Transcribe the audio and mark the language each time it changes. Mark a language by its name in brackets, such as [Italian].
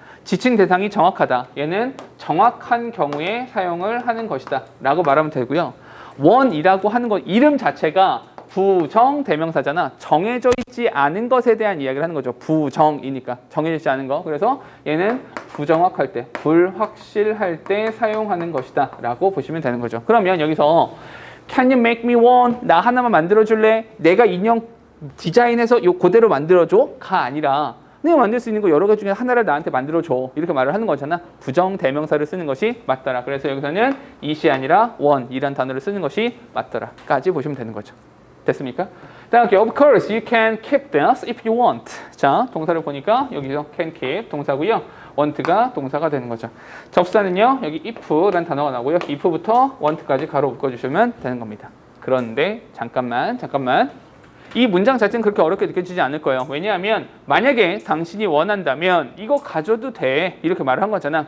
[Korean] 지칭 대상이 정확하다. 얘는 정확한 경우에 사용을 하는 것이다. 라고 말하면 되고요. one이라고 하는 것 이름 자체가 부정대명사잖아. 정해져 있지 않은 것에 대한 이야기를 하는 거죠. 부정이니까 정해져 있지 않은 거. 그래서 얘는 부정확할 때, 불확실할 때 사용하는 것이다 라고 보시면 되는 거죠. 그러면 여기서 [English] Can you make me one? [Korean] 나 하나만 만들어줄래? 내가 인형 디자인해서 요 그대로 만들어줘? 가 아니라 내가 만들 수 있는 거 여러 가지 중에 하나를 나한테 만들어줘. 이렇게 말을 하는 거잖아. 부정대명사를 쓰는 것이 맞더라. 그래서 여기서는 it이 아니라 one이란 단어를 쓰는 것이 맞더라. 까지 보시면 되는 거죠. 됐습니까? 다음 [English] Of course, you can keep this if you want. [Korean] 자, 동사를 보니까 여기서 can keep 동사고요. want가 동사가 되는 거죠. 접수사는요. 여기 if라는 단어가 나오고요. if부터 want까지 가로 묶어주시면 되는 겁니다. 그런데 잠깐만. 이 문장 자체는 그렇게 어렵게 느껴지지 않을 거예요. 왜냐하면 만약에 당신이 원한다면 이거 가져도 돼. 이렇게 말을 한 거잖아.